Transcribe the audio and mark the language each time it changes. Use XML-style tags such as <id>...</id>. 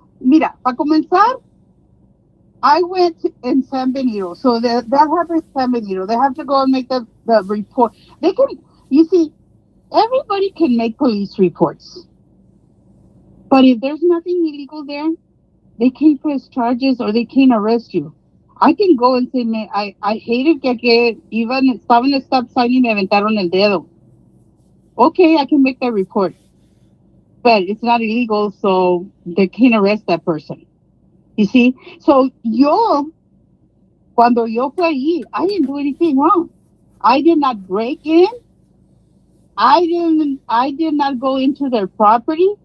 <es>Mira, para comenzar,</es> <en>I went in San Benito, so that happened in San Benito. They have to go and make the report. They can, you see, everybody can make police reports, but if there's nothing illegal there, they can't press charges or they can't arrest you. I can go and say, I hated</en> <es>que iban, estaba en el stop sign y me aventaron el dedo.</es> <en>Okay, I can make that report, but it's not illegal, so they can't arrest that person. You see, so</en> <es>cuando yo fui allí,</es> <en>I didn't do anything wrong. I did not break in. I did not go into their property.</en>